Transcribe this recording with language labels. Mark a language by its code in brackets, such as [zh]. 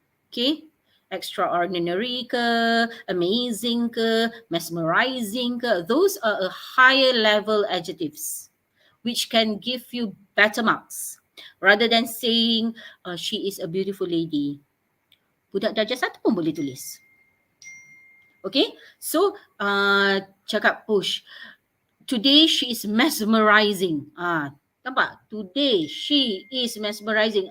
[en] Okay, extraordinary ke, amazing ke, mesmerizing ke, those are a higher level adjectives which can give you better marks rather than saying she is a beautiful lady. [ms] Budak darjah 1 pun boleh tulis. [en] Okay, so [ms] cakap [en] push. Today she is mesmerizing. [ms] Nampak? [en] Today she is mesmerizing.